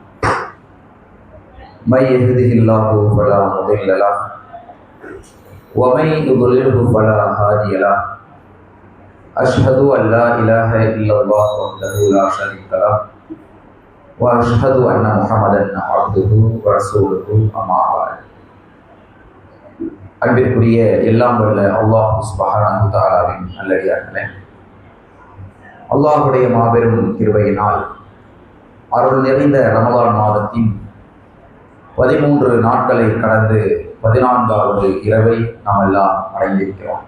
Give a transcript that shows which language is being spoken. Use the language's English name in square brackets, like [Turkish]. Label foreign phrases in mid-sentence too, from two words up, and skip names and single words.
[Arabic] من يهده الله فلا مضل له ومن يضلله فلا هادي له أشهد أن لا إله إلا الله وحده لا شريك له وأشهد أن محمدا عبده ورسوله أما بعد. [Tamil] அன்பிற்குரிய எல்லாம் வல்ல [Arabic] الله سبحانه وتعالى [Tamil] நல்லடியார்களே, அல்லாஹ்வுடைய மாபெரும் கிருபையினால் அருள் நிறைந்த ரமலான் மாதத்தின் 13 நாட்களை கடந்து 14வது இரவை நாம் எல்லாம் அடைந்திருக்கிறோம்.